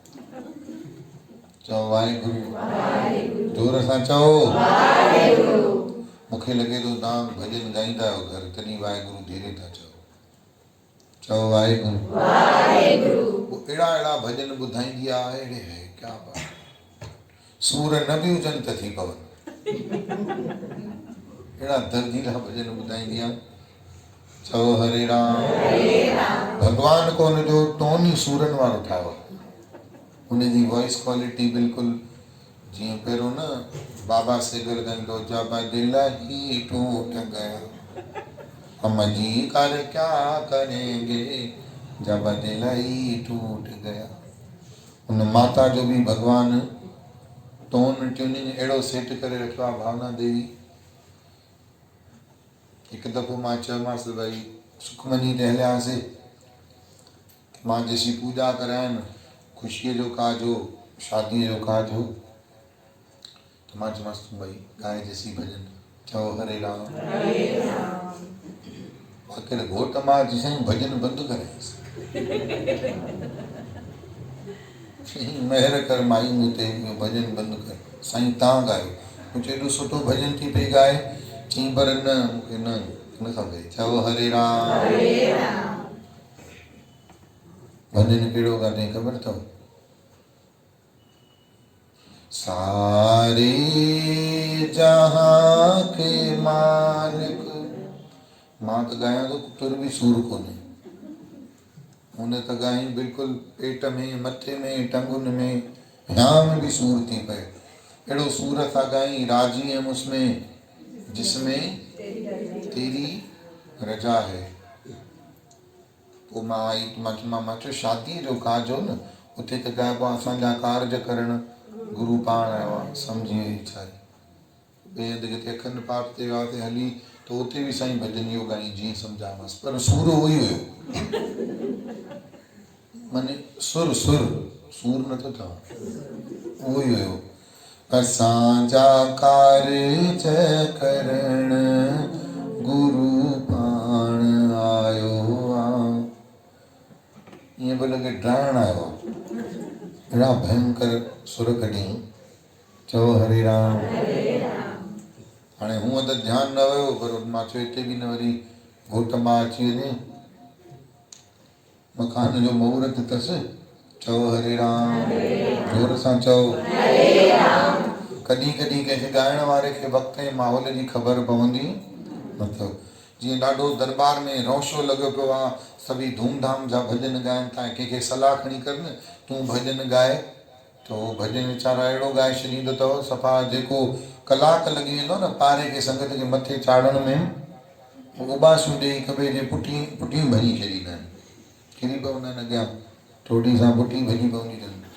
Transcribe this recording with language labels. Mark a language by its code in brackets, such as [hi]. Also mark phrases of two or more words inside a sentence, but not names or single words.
[sd] चओ वाहेगुरु। जोर सां चओ मूंखे लॻे थो तव्हां भॼन ॻाईंदा आहियो घर तॾहिं वाहेगुरु धीरे था चओ। चओ वाहेगुरु। अहिड़ा अहिड़ा भॼन ॿुधाईंदी आहे अहिड़े [hi] है क्या बात। [sd] सूर न बि हुजनि त थी पवनि। अहिड़ा दर्दीला भॼन ॿुधाईंदी आहे चओ हरे राम। भगवान को उनजो टोन ई सूरनि वारो ठाहियो, उनजी [en] voice quality [sd] बिल्कुलु जीअं पहिरियों न बाबा सेगर ॻाईंदो, [hi] जब दिल ही टूट गया हम जी कर क्या करेंगे, जब दिल ही टूट गया। [sd] उन माता जो भी भगवान [en] tone tuning [sd] अहिड़ो सेट करे रखियो आहे। भावना देवी हिकु दफ़ो मां चयोमांसि भई सुखमनी ते हलियासीं, मां जेसी पूजा कराइनि ख़ुशीअ जो काज हो, शादीअ जो काज हो, त मां चयोमांसि भई ॻाए जेसी भॼन। चओ हरे राम। आख़िर घोट मां जी साईं भॼन बंदि करायसि, महिर कर माई मूं ते, इहो भॼन बंदि कर साईं, तव्हां ॻायो। मूं चयो एॾो सुठो भॼन थी पई ॻाए, चई पर न मूंखे न खपे। चओ हरे राम। भॼन कहिड़ो ॻाल्हि ख़बर अथव? [hi] सारे जहां के मालिक, [sd] मां त ॻायां थो तुर बि सूर कोन्हे, हुन त ॻाई बिल्कुलु पेट में, मथे में, टंगुनि में, हियां में बि सूर थी पए। अहिड़ो सूर था ॻाई, [hi] राजी है उसमें जिसमें तेरी रजा है। [sd] पोइ मां आई, मां चयो शादीअ जो काज हो न, उते त ॻाइबो आहे असांजा कार्ज करणु, गुरू पाण आयो आहे, सम्झी वई छा। ॿिए हंधि किथे अखंड पाठ ते वियासीं हली, त उते बि साईं भॼन इहो ॻाई जीअं सम्झायोमांसि, पर सूर उहो ई हुयो, माने सुर सूर नथो चवां, उहो ई हुयो। असांजा कार्ज करण गुरू पाण आयो आहे, ईअं पियो लॻे ड्राइण आयो आहे, अहिड़ा भयंकर सुर कढियईं। चओ हरे राम। हाणे हूअं त ध्यानु न हुयो, पर मां चयो हिते बि न वरी घोट मां अची वञे, मकान जो मुहूर्त अथसि। चओ हरे राम। जोर सां चओ। कॾहिं कॾहिं कंहिंखे ॻाइण वारे खे वक़्त ऐं माहौल जी ख़बर पवंदी नथो। जीअं ॾाढो दरबार में रौशो लॻो पियो आहे, सभई धूमधाम जा भॼन ॻाइनि था, कंहिंखे सलाह खणी कर न तूं भॼन ॻाए, त उहो भॼन वीचारा अहिड़ो ॻाए छॾींदो अथव, सफ़ा जेको कलाक लॻी वेंदो न पारे खे संगत खे मथे चाढ़ण में, उबासियूं ॾेई हिक ॿिए जे पुठियूं भॼी छॾींदा आहिनि, किरी पवंदा आहिनि अॻियां, थोड़ी सां पुठी भॼी पवंदी अथनि।